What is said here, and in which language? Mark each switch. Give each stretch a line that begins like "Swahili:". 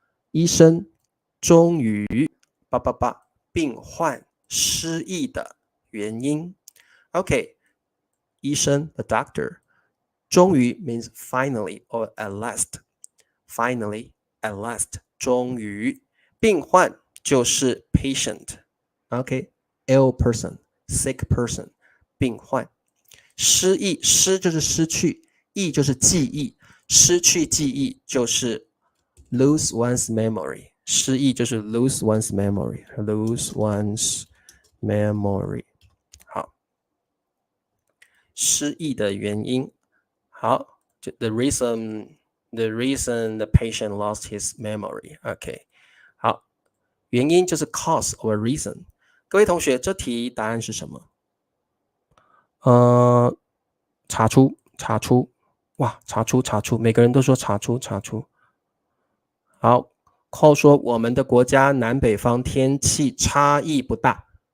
Chinese: 医生终于病患失忆的原因。
English: Okay, 医生 the doctor 终于 means finally or at last. Finally, at last, 终于。
Chinese: 病患就是 patient.
English: Okay, ill person, sick person, 病患。
Chinese: 失忆，失就是失去，忆就是记忆，失去记忆就是
English: lose one's memory.
Chinese: 失忆就是
English: lose one's memory. Lose one's memory.
Chinese: 好，失忆的原因。
English: 好， the reason the patient lost his memory.
Chinese: OK， 好，原因就是 cause or reason。各位同学，这题答案是什么？查出，哇，查出，每个人都说查出。好，寇说我们的国家南北方天气差异不大。